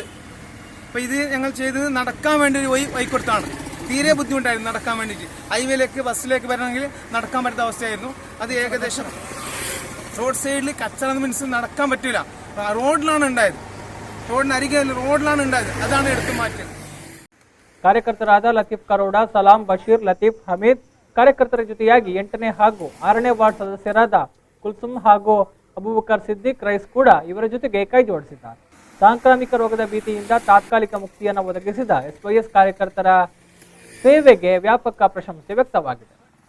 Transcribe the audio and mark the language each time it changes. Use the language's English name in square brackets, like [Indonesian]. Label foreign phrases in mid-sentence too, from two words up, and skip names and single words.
[Malayalam] അപ്പോൾ ഇത് ഞങ്ങൾ ചെയ്തത് നടക്കാൻ വേണ്ടി ഒരു വഴി കൊടുത്താണ്. തീരെ ബുദ്ധിമുട്ടായിരുന്നു നടക്കാൻ വേണ്ടിയിട്ട്. ഹൈവേയിലേക്ക് ബസ്സിലേക്ക് വരണമെങ്കിൽ നടക്കാൻ പറ്റാത്ത അവസ്ഥയായിരുന്നു. അത് ഏകദേശം റോഡ് സൈഡിൽ കച്ചറ മീൻസ് നടക്കാൻ പറ്റില്ല. റോഡിലാണ് ഉണ്ടായത്, റോഡിനരികെ റോഡിലാണ് ഉണ്ടായത്. ಅದಾണ് എടുത്തു മാറ്റിയത്. [Kannada] ಕಾರ್ಯಕರ್ತರಾದ ಲತೀಫ್ ಕರೋಡ, ಸಲಾಂ, ಬಶೀರ್, ಲತೀಫ್, ಹಮೀದ್ ಕಾರ್ಯಕರ್ತರ ಜೊತೆಯಾಗಿ 8ನೇ ಹಾಗೂ 6ನೇ ವಾರ್ಡ್ ಸದಸ್ಯರಾದ ಕುಲ್ಸುಮ್ ಹಾಗೂ ಅಬೂಬಕರ್ ಸಿದ್ದಿಕ್ ರೈಸ್ ಕೂಡ ಇವರ ಜೊತೆಗೆ ಕೈ ಜೋಡಿಸಿದ್ದಾರೆ. ಸಾಂಕ್ರಾಮಿಕ ರೋಗದ ಭೀತಿಯಿಂದ ತಾತ್ಕಾಲಿಕ ಮುಕ್ತಿಯನ್ನು ಒದಗಿಸಿದ ಎಸ್ವೈಎಸ್ ಕಾರ್ಯಕರ್ತರ ಸೇವೆಗೆ ವ್ಯಾಪಕ ಪ್ರಶಂಸೆ ವ್ಯಕ್ತವಾಗಿದೆ.